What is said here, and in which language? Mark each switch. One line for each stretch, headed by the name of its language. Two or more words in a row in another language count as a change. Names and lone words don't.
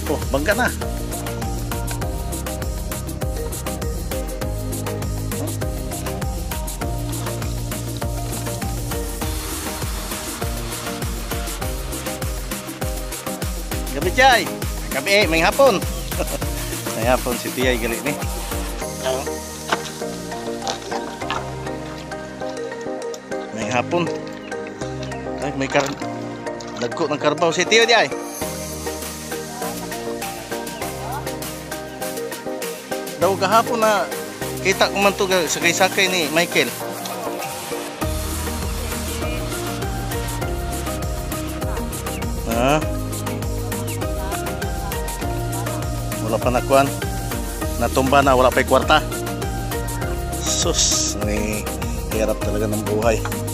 Hiligaynon: Bangga na. Gabi Chay. Gabi may hapon. May hapon si Tiyay gali ni. May hapon. Ay may dagko ng karbaw si Tiyo Tiyay. Daw gahapon na kita ko man to sakay-sakay ni Michael. Wala pa nakuan. Natumba na, wala pa'y kwarta. Sus,
Filipino: may hirap talaga ng buhay.